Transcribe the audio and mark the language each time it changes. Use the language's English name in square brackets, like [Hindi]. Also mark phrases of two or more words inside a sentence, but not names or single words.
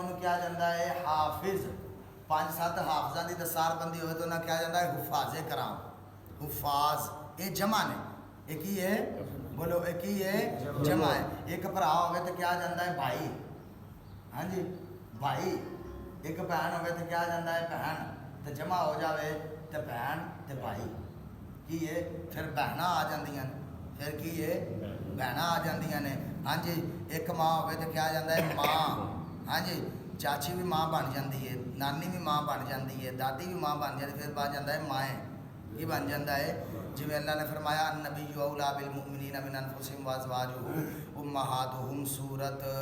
[Punjabi] انہوں کیا جاندا ہے حافظ 5-7 حافظاں دی دستار بندی ہوئے تو انہوں کیا جاندا ہے حفاظ کرام حفاظ یہ جمع نے ایک ہی ہے بولو ایک ہی ہے جمع ہے ایک بھرا ہوئے تو کیا جاندا ہے بھائی ہاں جی بھائی ایک بہن ہوئے تو کیا جاندا ہے بہن تو جمع ہو جاوے تو بہن تو بھائی کی ہے پھر بہناں آ جاندیاں پھر کی ہے بہناں آ جاندیاں نے ہاں جی ایک ماں ہوئے تو کیا جاندا ہے ماں ہاں جی چاچی بھی ماں بن جاندی ہے نانی بھی ماں بن جاندی ہے دادی بھی ماں بن جاتی پھر بن جاتا ہے مائیں یہ بن جاتا ہے جی اللہ نے فرمایا [Arabic] النبی اولی بالمؤمنین من انفسہم وازواجہ امہاتہم [Punjabi] سورت